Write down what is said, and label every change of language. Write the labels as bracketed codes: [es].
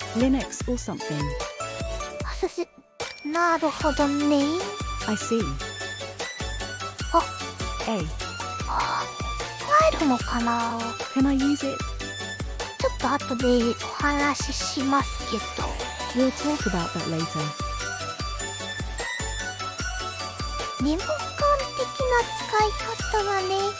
[en] Linux or something. [ja] なるほどね。 [en] I see. あ、 A. [ja] 使えるのかな。 [en] Can I use it? [ja] ちょっと後でお話ししますけど。 [en] We'll talk about that later. [ja] リモコン的な使い方はね。